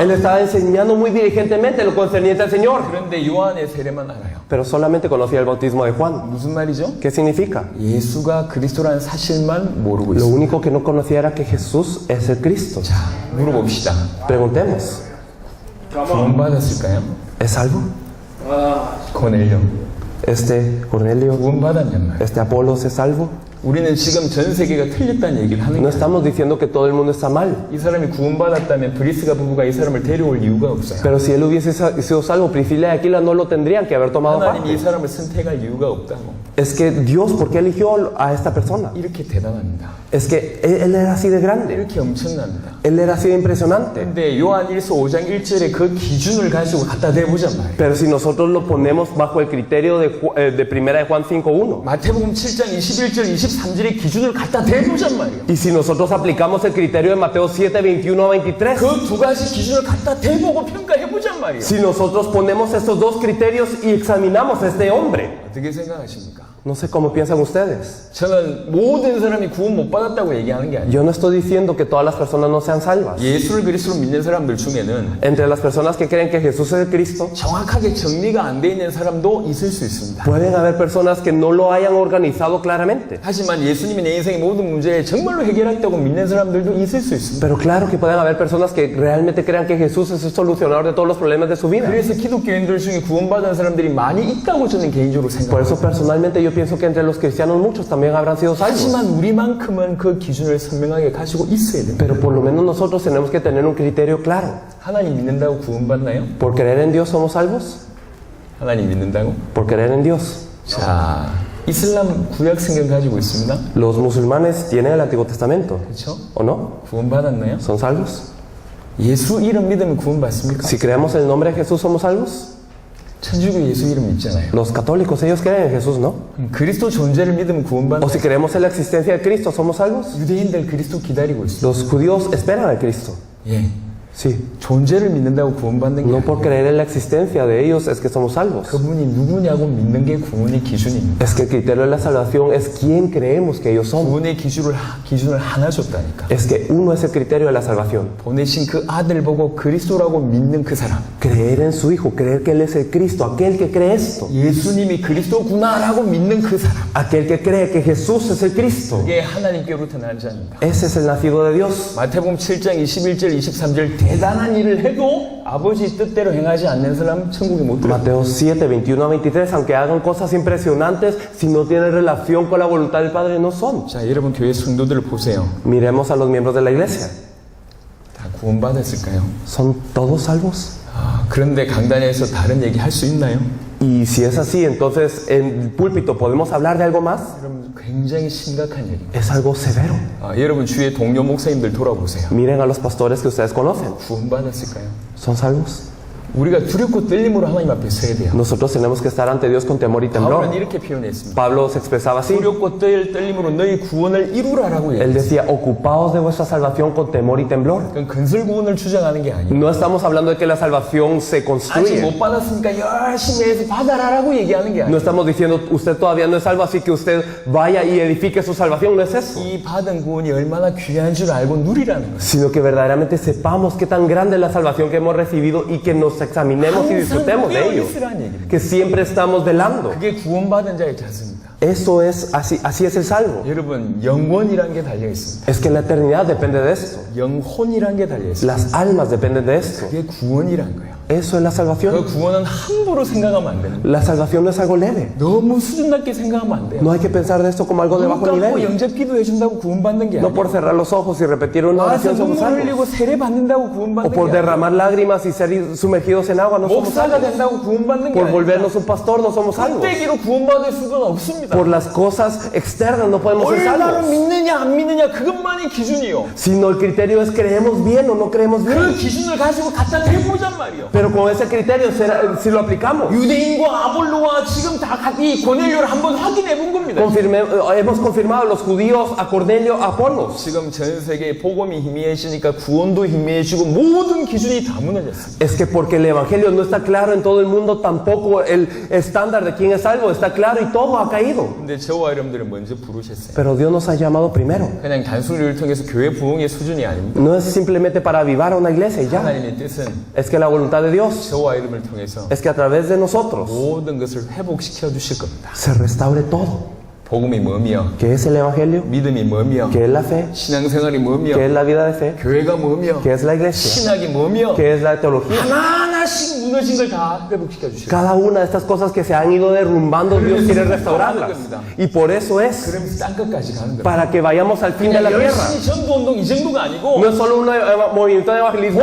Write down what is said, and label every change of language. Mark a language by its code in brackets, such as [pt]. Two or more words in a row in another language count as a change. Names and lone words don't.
[es] Él estaba enseñando muy diligentemente lo concerniente al Señor. [ko] 그런데 요한의 세례만 알아요. [es] Pero solamente conocía el bautismo de Juan. [ko] 무슨 말이죠? [es] ¿Qué significa? [ko] 예수가 그리스도라는 사실만 모르고 [es] Lo [ko] 있어요. [es] único que no conocía era que Jesús es el Cristo. [ko] 자, 물어봅시다. [es] Preguntemos, [ko] 구원받았을까요? [es] ¿es salvo? [ko] 고넬료 [es] ¿Este Cornelio, [ko] 구원받았냔 말이에요. [es] este Apolos es salvo? [ko] 우리는 지금 전 세계가 틀렸다는 얘기를 하는 [es] No [ko] 거예요. [es] estamos diciendo que todo el mundo está mal. [ko] 이 사람이 구원받았다면 브리스가 부부가 이 사람을 데려올 이유가 없어요. [es] Pero si él hubiese sido salvo, Priscila y Aquila no lo tendrían que haber tomado [ko] 하나님이 이 [es] parte. [ko] 사람을 선택할 이유가 없다고. [es] Es que Dios, ¿por qué eligió a esta persona? [ko] 이렇게 대단합니다. [es] Es que él era así de grande. [ko] 이렇게 엄청납니다. [es] Él era así de impresionante. [ko] 근데 요한 1서 5장 1절에 그 기준을 가지고 갖다 대보자 말이에요. [es] Pero si nosotros lo ponemos bajo el criterio de primera de Juan 5:1, [ko] 마태복음 7장 21절 23절의 기준을 갖다 대보자 말이에요. [es] y si nosotros aplicamos el criterio de Mateo 7:21-23, [ko] 그 두 가지 기준을 갖다 대보고 평가해보자 말이에요. [es] si nosotros ponemos estos dos criterios y examinamos a este hombre, [ko] 어떻게 생각하십니까? [es] no sé cómo piensan ustedes. [ko] 저는 모든 사람이 구원 못 받았다고 얘기하는 게 아니에요. [es] Yo no estoy diciendo que todas las personas no sean salvas. [ko] 예수를 그리스도로 믿는 사람들 중에는 [es] Entre las personas que creen que Jesús es el Cristo, [ko] 정확하게 정리가 안 돼 있는 사람도 있을 수 있습니다. [es] pueden haber personas que no lo hayan organizado claramente. [ko] 하지만 예수님이 내 인생의 모든 문제에 정말로 해결했다고 믿는 사람들도 있을 수 있습니다. [es] Pero claro que pueden haber personas que realmente crean que Jesús es el solucionador de todos los problemas de su vida. [ko] 그래서 기독교인들 중에 구원받은 사람들이 많이 있다고 저는 개인적으로 [es] Por eso [ko] 생각합니다. [es] personalmente yo pienso que entre los cristianos muchos también habrán sido salvos. [ko] 하지만 우리만큼은 그 기준을 선명하게 가지고 있어야 됩니다. [es] Pero por lo menos nosotros tenemos que tener un criterio claro. [ko] 하나님 믿는다고 구원받나요? [es] ¿Por creer en Dios somos salvos? [ko] 하나님 믿는다고? [es] Por creer en Dios. [ko] 자, 이슬람 구약 성경 가지고 있습니다. [es] Los musulmanes tienen el Antiguo Testamento, [ko] 그렇죠? [es] ¿o no? [ko] 구원받았나요? [es] ¿Son salvos? [ko] 예수 이름 믿으면 구원받습니까? [es] Si creemos en el nombre de Jesús, ¿somos salvos? [ko] 천주교 예수 이름 믿잖아요. [es] Los católicos, ellos creen en Jesús, ¿no? [ko] 그리스도 존재를 믿으면 [es] O [ko] 구원받나요? [es] si creemos en la existencia de Cristo, ¿somos salvos? [ko] 유대인들 그리스도 기다리고 있어요. [es] Los judíos esperan a Cristo. [ko] 예. [es] Sí. [ko] 존재를 믿는다고 구원받는 게 [es] No [ko] 아니에요. [es] por creer en la existencia de ellos es que somos salvos. [ko] 그분이 누구냐고 믿는 게 구원의 기준입니다. [es] Es que el criterio de la salvación es quién creemos que ellos son. [ko] 구원의 기준을 하나 줬다니까. [es] Es que uno es el criterio de la salvación. [ko] 보내신 그 아들 보고 그리스도라고 믿는 그 사람. [es] Creer en su Hijo, creer que Él es el Cristo, aquel que cree esto. [ko] 예수님이 그리스도구나라고 믿는 그 사람. [es] Aquel que cree que Jesús es el Cristo. [ko] 그게 하나님께로부터 난 자입니다. [es] Ese es el nacido de Dios. [ko] 마태복음 7장 21절 23절 대단한 일을 해도 아버지 뜻대로 행하지 않는 사람 천국에 못 들어요. [es] Mateo 7, 21-23, aunque hagan cosas impresionantes, si no tienen relación con la voluntad del Padre, no son. [ko] 자, 여러분 교회 성도들을 보세요. [es] Miremos a los miembros de la iglesia. [ko] 다 구원받았을까요? [es] ¿Son todos salvos? [ko] 그런데 강단에서 다른 얘기 할 수 있나요? [es] Y si es así, entonces en el púlpito podemos hablar de algo más. [ko] 여러분 굉장히 심각한 얘기입니다. [es] Es algo severo. [ko] 여러분 주위의 동료 목사님들 돌아보세요. [es] Miren a los pastores que ustedes conocen. [ko] 구원받았을까요? [es] ¿Son salvos? [ko] 우리가 두렵고 떨림으로 하나님 앞에 서야 돼요. [es] Nosotros tenemos que estar ante Dios con temor y [ko] 바울은 [es] temblor. [ko] 이렇게 표현했습니다. [es] Pablo se expresaba así. [ko] 두렵고 떨림으로 너희 구원을 이루라라고 [es] Él [ko] 얘기했어요. [es] decía, ocupaos de vuestra salvación con temor y temblor. [ko] 그건 건설 구원을 주장하는 게 아니에요. [es] No estamos hablando de que la salvación se [ko] 아직 [es] construye. [ko] 못 받았으니까 열심히 해서 받아라라고 얘기하는 게 [es] No [ko] 아니에요. [es] estamos diciendo, usted todavía no es salvo, así que usted vaya y edifique su salvación. No es eso. [ko] 이 받은 구원이 얼마나 귀한 줄 알고 누리라는 거예요. [es] Sino que verdaderamente sepamos qué tan grande es la salvación que hemos recibido y que nos examinemos y disfrutemos de ello. [ko] 있으라는 얘기입니다. [es] Que siempre estamos velando. [ko] 그게 구원받은 자의 자세입니다. [es] Eso es, así es el salvo. [ko] 여러분 영원이란 게 달려 있습니다. [es] Es que la eternidad depende de esto. [ko] 영혼이란 게 달려 있습니다. [es] Las almas dependen de esto. [ko] 그게 구원이란 거예요. [es] Eso es la [ko] 그 [es] salvación. [ko] 구원은 함부로 생각하면 안 됩니다. [es] La salvación no es algo leve. [ko] 너무 수준 낮게 생각하면 안 돼요. [es] No hay que pensar de esto como algo de [ko] 눈 [es] bajo [ko] 감고 [es] nivel. [ko] 영접 기도해 준다고 구원받는 게 [es] No [ko] 아니에요. [es] por cerrar los ojos y repetir una [ko] 와서 [es] oración somos [ko] 눈물 [es] salvos. [ko] 흘리고 세례 받는다고 [es] O [ko] 구원받는 [es] por [ko] 게 아니에요. [es] derramar lágrimas y ser sumergidos en agua no somos [ko] 목사가 [es] salvos. [ko] 된다고 구원받는 게 [es] Por [ko] 아니에요. [es] volvernos un pastor no somos salvos. [ko] 껍데기로 구원받을 수는 없습니다. [es] Por las cosas externas no podemos ser [ko] 얼마나 [es] salvos. [ko] 믿느냐 안 믿느냐 그것만이 기준이요. [es] Sino el criterio es creemos bien o no creemos [ko] 그 [es] bien. [ko] 기준을 가지고 갖다 대보잔 말이요. [es] Pero con ese criterio, si lo aplicamos, [ko] 유대인과 아볼로와 지금 다 이 고넬료를 한번 확인해 본 겁니다. [es] hemos confirmado los judíos a Cornelio, a Apolos. [ko] 지금 전 세계에 복음이 희미해지니까 구원도 희미해지고 모든 기준이 다 무너졌습니다. [es] Es que porque el evangelio no está claro en todo el mundo, tampoco el estándar de quién es salvo está claro y todo ha caído. [ko] 근데 저와 여러분들을 먼저 부르셨어요. [es] Pero Dios nos ha llamado primero. [ko] 그냥 단순히를 통해서 교회 부흥의 수준이 아닙니다. [es] No es simplemente para avivar a una iglesia y ya. [ko] 하나님의 뜻은 [es] Es que la voluntad de Dios [ko] 저와 여러분을 통해서 [es] es que a través de nosotros [ko] 모든 것을 회복시켜 주실 겁니다. [es] se restaure todo. [ko] 복음이 뭐며, [es] ¿Qué es el evangelio? [ko] 믿음이 뭐며, [es] ¿Qué es la fe? [ko] 신앙생활이 뭐며, [es] ¿Qué es la vida de fe? [ko] 교회가 뭐며, [es] ¿Qué es la iglesia? [ko] 신학이 뭐며, [es] ¿Qué es la teología? [ko] 하나하나씩 무너진 걸 다 회복시켜 주실 겁니다. [es] Cada una de estas cosas que se han ido derrumbando, Dios quiere restaurarlas. Y por eso es [ko] 그러면서 땅끝까지 가는 겁니다. [es] para que vayamos al fin de la [ko] 그냥 [es] tierra. [ko] 열심히 전도운동 이 정도가 아니고 [es] No es solo un movimiento de evangelismo,